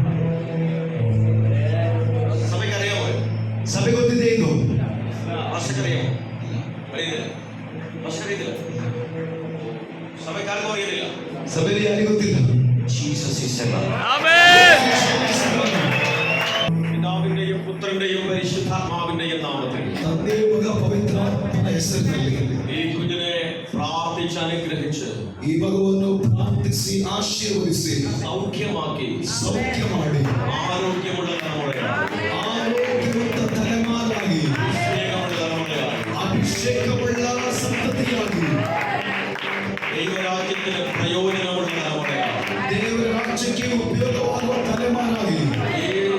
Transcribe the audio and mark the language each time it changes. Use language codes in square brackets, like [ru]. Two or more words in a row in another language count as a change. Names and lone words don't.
[ml] സഭയ്ക്ക് അറിയാമോ? [kn] ಸಭೆ ಗೊತ್ತಿದೆ ಇದು. [ml] അറിയാമോ? സഭയ്ക്കാർക്കും അറിയുന്നില്ല. [kn] ಸಭೆಯಲ್ಲಿ ಯಾರಿಗೂ ಗೊತ್ತಿಲ್ಲ. [ml] ജീസസ് ഈസ് എല്ലാം. പിതാവിന്റെയും പുത്രന്റെയും പരിശുദ്ധാത്മാവിന്റെയും നാമത്തിൽ [kn] ತಂದೆಯ ಮಗ ಪವಿತ್ರಾತ್ಮನ ಹೆಸರಿನಲ್ಲಿ [ml] ഈ കുഞ്ഞിനെ പ്രാർത്ഥിച്ച് അനുഗ്രഹിച്ച് [kn] ಈ ಮಗುವನ್ನು ಪ್ರಾರ್ಥಿಸಿ ಆಶೀರ್ವದಿಸಿ [ml] സൗഖ്യമാക്കി [kn] ಸೌಖ್ಯ ಮಾಡಿ [ml] ആരോഗ്യമുള്ള തലമുറയാണ്. [kn] ಆರೋಗ್ಯವಂತ ತಲೆಮಾರಾಗಿ [ml] അഭിഷേകമുള്ള തലമുറയാണ്. [kn] ಅಭಿಷೇಕವುಳ್ಳ ಸಂತತಿಯಾಗಿ [ml] ദൈവരാജ്യത്തിന് പ്രയോജനമുള്ള തലമുറയാണ്. [kn] ರಾಜ್ಯಕ್ಕೆ ಉಪಯೋಗವಾಗುವ ತಲೆಮಾರಾಗಿ [ml] ഈ